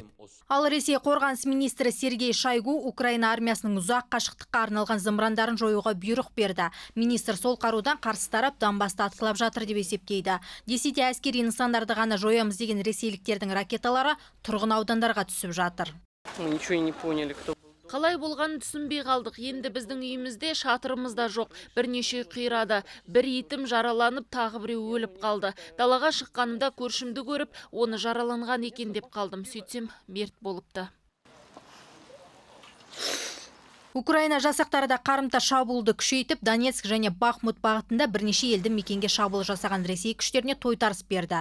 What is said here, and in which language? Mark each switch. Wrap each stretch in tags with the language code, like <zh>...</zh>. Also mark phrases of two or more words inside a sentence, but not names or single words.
<kk>Ал Ресей қорғаныс министрі Сергей Шойгу Украина армиясының ұзақ қашықтыққа арналған зымырандарын жоюға бұйрық берді. Министр сол қарудан қарсы тарап Донбасты атқылап жатыр деп есептейді. Десе де әскери нысандарды ғана жоямыз деген ресейліктердің ракеталары тұрғын аудандарға түсіп жатыр.</kk> <ru>Мы ничего не поняли, кто.</ru> <kk>Қалай болғанын түсінбей қалдық. Енді біздің үйімізде шатырымызда жоқ. Бірнеше қирады. Бір итім жараланып, тағы біреу өліп қалды. Далаға шыққанымда көршімді көріп, оны жараланған екен деп қалдым. Сөйтсем, мерт болыпты. Украина жасақтары да қарымта шабуылды күшейтіп, Донецк және Бахмут бағытында бірнеше елді мекенге шабуыл жасаған Ресей күштеріне тойтарыс берді.</kk>